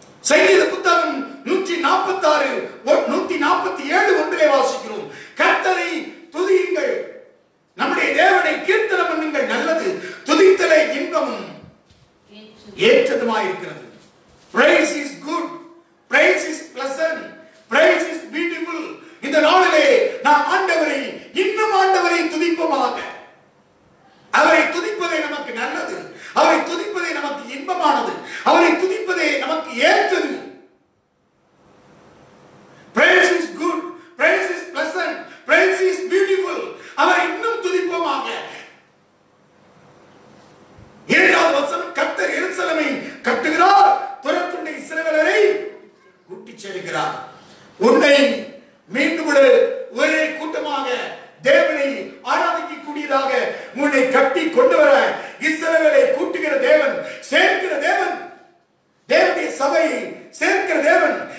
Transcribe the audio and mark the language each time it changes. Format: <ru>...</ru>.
<ta>சங்கீத புத்தகம் 146 147 ஒன்றிலே வாசிக்கிறோம். கர்த்தரை துதியுங்கள், நம்முடைய தேவனை கீர்த்தனம் பண்ணுங்கள், நல்லது, துதித்தலே இன்பமும் ஏற்றதுமாய் இருக்கிறது.</ta> <en>Praise is good, praise is pleasant, praise is beautiful.</en> <ta>இந்த நாளிலே நாம் ஆண்டவரை, இன்னும் ஆண்டவரை துதிப்போமாக. அவரை துதிப்பதே நமக்கு நல்லது, அவரை துதிப்பதே நமக்கு இன்பமானது, அவரை துதிப்பதே நமக்கு ஏற்றது.</ta> <en>Praise is good, praise is pleasant, praise is beautiful.</en> <ta>அவரை இன்னும் துதிப்போமாக. 7வது வசனம், கர்த்தர் எருசலேமை கட்டுகிறார், துரத்துண்ட இஸ்ரவேலரை கூட்டிச் சேர்க்கிறார். உன்னை மீண்டும் ஒரே கூட்டமாக தேவனை ஆராதிக்கக்கூடியதாக உன்னை கட்டி கொண்டு வர இஸ்ரவேலை கூட்டுகிற தேவன், சேர்க்கிற தேவன், தேவனுடைய சபையை சேர்க்கிற தேவன்.</ta>